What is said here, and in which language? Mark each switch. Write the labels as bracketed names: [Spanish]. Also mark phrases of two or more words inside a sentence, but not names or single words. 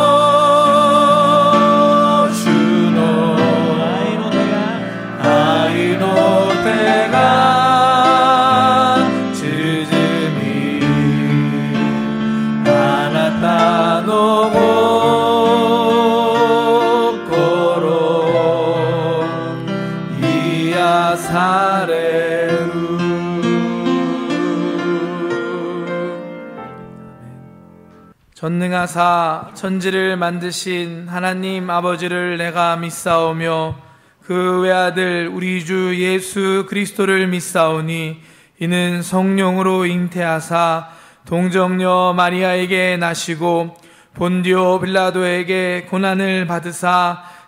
[Japanese] 主の愛の手が縮みあなたの心癒される。 [Korean] 전능하사 천지를 만드신 하나님 아버지를 내가 믿사오며 그 외아들 우리 주 예수 그리스도를 믿사오니 이는 성령으로 잉태하사 동정녀 마리아에게 나시고 본디오 빌라도에게 고난을 받으사